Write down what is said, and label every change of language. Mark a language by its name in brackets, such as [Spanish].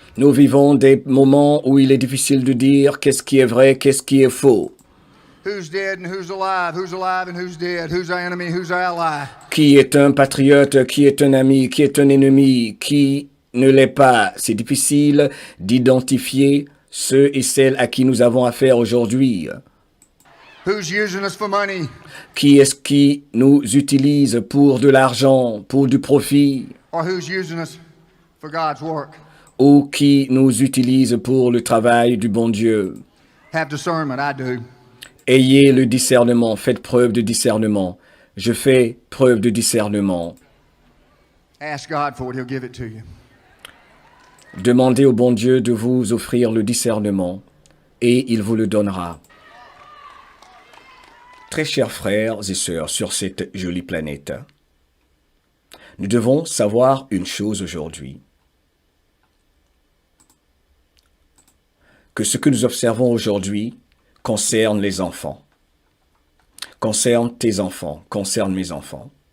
[French] Nous vivons des moments où il est difficile de dire qu'est-ce qui est vrai, qu'est-ce qui est faux. [English] Who's dead and who's alive and who's dead, who's our enemy, who's our ally. [French] Qui est un patriote, qui est un ami, qui est un ennemi, qui ne l'est pas. C'est difficile d'identifier ceux et celles à qui nous avons affaire aujourd'hui. [English] Who's using us for money? [French] Qui est-ce qui nous utilise pour de l'argent, pour du profit, [English] Or who's using us for God's work? [French] ou qui nous utilise pour le travail du bon Dieu? [English] Have discernment, I do. [French] Ayez le discernement, faites preuve de discernement. Je fais preuve de discernement. [English] Ask God for it, He'll give it to you. [French] Demandez au bon Dieu de vous offrir le discernement, et il vous le donnera. Très chers frères et sœurs sur cette jolie planète, nous devons savoir une chose aujourd'hui, que ce que nous observons aujourd'hui concerne les enfants, concerne tes enfants, concerne mes enfants.